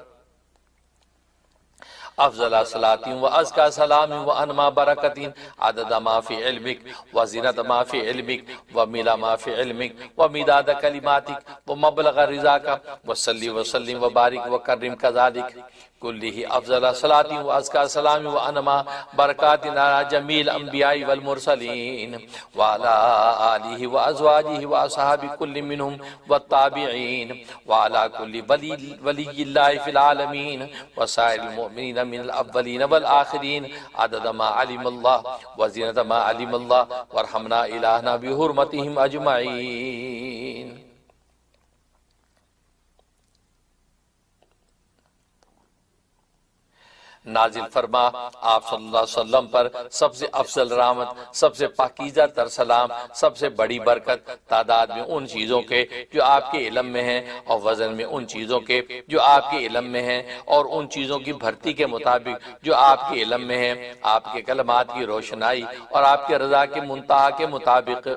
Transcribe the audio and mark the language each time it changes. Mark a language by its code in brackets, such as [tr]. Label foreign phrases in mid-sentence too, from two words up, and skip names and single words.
[ar] افضل صلاۃ و ازکا سلام و انما برکت عدد ما فی علمک و زینت ما فی علمک و ملا ما فی علمک و مداد کلماتک و مبلغ رضاک و صلی وسلم و بارک و کرم کذالک کلہ افضل صلاۃ و ازکا سلام و انما برکات علی جمیع الانبیاء والمرسلین وعلی آلہ و ازواجہ و اصحاب کل منہم والتابعین وعلی کل ولی اللہ فی العالمین وسائر المؤمنین من الاولین والآخرین عدد ما علم اللہ وزینت ما علم اللہ وارحمنا الہنا بحرمتہم اجمعین۔ [ur] نازل فرما آپ [ar] صلی اللہ علیہ وسلم [ur] پر سب سے افضل رحمت، سب سے پاکیزہ تر سلام، سب سے بڑی برکت، تعداد میں ان چیزوں کے جو آپ کے علم میں ہیں، اور وزن میں ان چیزوں کے جو آپ کے علم میں ہیں، اور ان چیزوں کی بھرتی کے مطابق جو آپ کے علم میں ہیں، آپ کے کلمات کی روشنائی اور آپ کے رضا کے منتہا کے مطابق۔